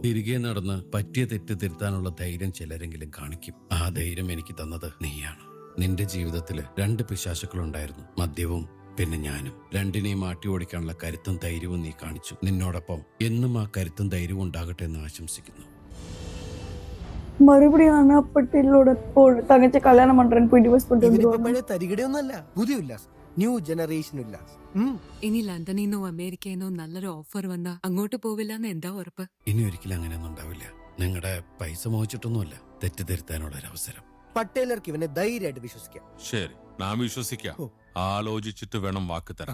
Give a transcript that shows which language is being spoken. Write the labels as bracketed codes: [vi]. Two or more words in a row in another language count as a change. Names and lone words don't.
[ml] തിരികെ നടന്ന് പറ്റിയ തെറ്റ് തിരുത്താനുള്ള ധൈര്യം ചിലരെങ്കിലും കാണിക്കും. ആ ധൈര്യം എനിക്ക് തന്നത് നീയാണ്. നിന്റെ ജീവിതത്തില് 2 പിശാചുക്കളുണ്ടായിരുന്നു, മദ്യവും പിന്നെ ഞാനും. രണ്ടിനെയും മാറ്റി ഓടിക്കാനുള്ള കരുത്തും ധൈര്യവും നീ കാണിച്ചു. നിന്നോടൊപ്പം എന്നും ആ കരുത്തും ധൈര്യവും ഉണ്ടാകട്ടെ എന്ന് ആശംസിക്കുന്നു. [ta] மறுபடியும் அண்ணாப்பட்டிலோட தங்கச்சி கல்யாணம் பண்றேன்னு போய் டிவோர்ஸ் பண்ணிட்டு [ml] തരികിടയൊന്നല്ല, പുതിയ ഉല്ലാസ്, [en] new generation [ml] ഉല്ലാസ്. ഇനി ലണ്ടനിൽ നിന്നോ അമേരിക്കയിൽ നിന്നോ നല്ലൊരു ഓഫർ വന്നാ അങ്ങോട്ട് പോവില്ല എന്ന് എന്താ ഉറപ്പ്? ഇനി ഒരിക്കലും അങ്ങനെയൊന്നും ഉണ്ടാവില്ല. നിങ്ങളുടെ പൈസ മോഹിച്ചിട്ടൊന്നുമല്ല, തെറ്റ് തിരുത്താനുള്ള ഒരു അവസരം. പട്ടേലർക്ക് ഇവനെ ധൈര്യമായിട്ട് വിശ്വസിക്കാം. ശരി, ഞാൻ വിശ്വസിക്കാം. ആലോചിച്ചിട്ട് വേണം വാക്ക് തരാൻ.